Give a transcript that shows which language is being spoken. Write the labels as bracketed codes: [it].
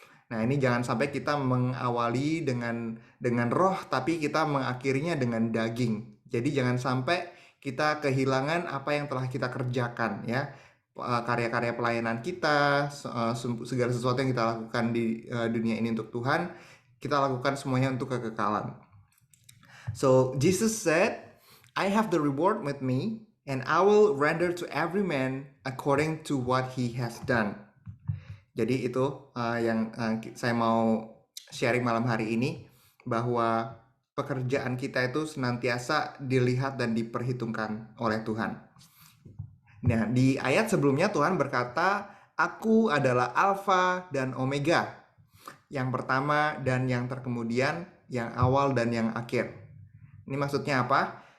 [id] Nah, ini jangan sampai kita mengawali dengan roh, tapi kita mengakhirinya dengan daging. Jadi jangan sampai kita kehilangan apa yang telah kita kerjakan, ya. Karya-karya pelayanan kita, segala sesuatu yang kita lakukan di dunia ini untuk Tuhan, kita lakukan semuanya untuk kekekalan. [en] So, Jesus said, I have the reward with me, and I will render to every man according to what he has done. [id] Jadi itu yang saya mau sharing malam hari ini, bahwa pekerjaan kita itu senantiasa dilihat dan diperhitungkan oleh Tuhan. Nah, di ayat sebelumnya Tuhan berkata, aku adalah Alfa dan Omega, yang pertama dan yang terkemudian, yang awal dan yang akhir. Ini maksudnya apa?